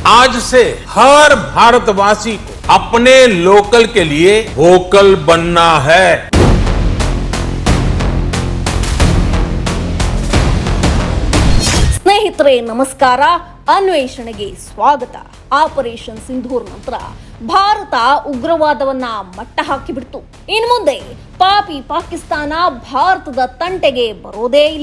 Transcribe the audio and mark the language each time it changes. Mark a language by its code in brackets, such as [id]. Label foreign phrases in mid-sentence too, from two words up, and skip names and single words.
[hi] आज से हर भारतवासी को अपने लोकल के लिए वोकल बनना है। [kn] ಸ್ನೇಹಿತರೆ ನಮಸ್ಕಾರ, ಅನ್ವೇಷಣೆಗೆ ಸ್ವಾಗತ. ಆಪರೇಷನ್ ಸಿಂಧೂರ್ ನಂತರ ಭಾರತ ಉಗ್ರವಾದವನ್ನ ಮಟ್ಟ ಹಾಕಿಬಿಡ್ತು. ಇನ್ನು ಮುಂದೆ ಪಾಪಿ ಪಾಕಿಸ್ತಾನ ಭಾರತದ ತಂಟೆಗೆ ಬರೋದೇ ಇಲ್ಲ.